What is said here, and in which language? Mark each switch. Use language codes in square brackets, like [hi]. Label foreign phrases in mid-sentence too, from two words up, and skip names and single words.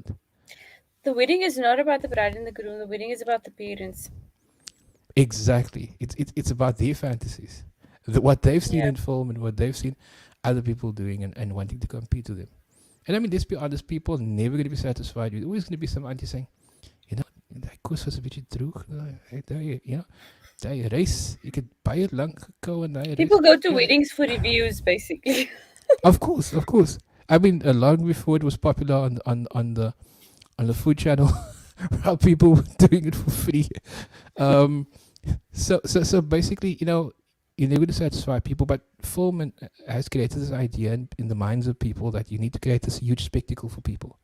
[en] The wedding is not about the bride and the groom. The wedding is about the parents. Exactly. It's about their fantasies, what they've seen Yeah. in film and what they've seen. other people doing and wanting to compete with them. And I mean, let's be honest, people are never going to be satisfied. There's always going to be some auntie saying, you know, [af] daai kos was 'n bietjie droog. [en] You know, [af] daai rice, ek het baie lank gekou en daai rice. [en] People go to You know, weddings for reviews, basically. of course, of course. I mean, long before it was popular on the food channel, how people were doing it for free. Um, so basically, you know, you're never going to satisfy people, but film has created this idea in the minds of people that you need to create this huge spectacle for people.